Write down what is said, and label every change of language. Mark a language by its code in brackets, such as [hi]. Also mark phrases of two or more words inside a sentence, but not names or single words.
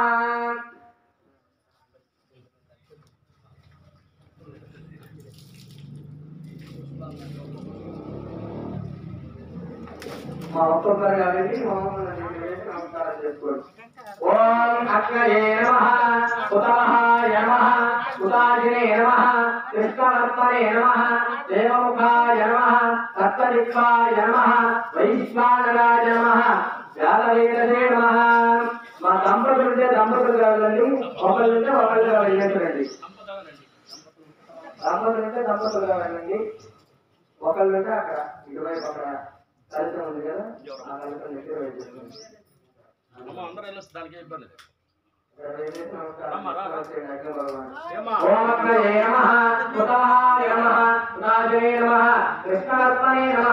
[sa] ओम अग्नये नमः उतमहाय नमः उदाजिने नमः कृष्णवर्त्मने नमः देवमुखाय नमः सप्तदिक्पाय नमः वैश्वानराय नमः व्यालवेदसे नमः [te] మా దంపతులుంటే దంపతులు కావాలండి ఒకళ్ళుంటే ఒకళ్ళు కావాలండి దంపతులుంటే దంపతులు కావాలండి ఒకళ్ళుంటే అక్కడ ఇటువైపు అక్కడ కలిసం ఉంది కదా ఆ కలిసం దగ్గర వైపు [sa] ओं अग्नये नमः उतमहाय नमः उदाजिने नमः कृष्णवर्त्मने नमः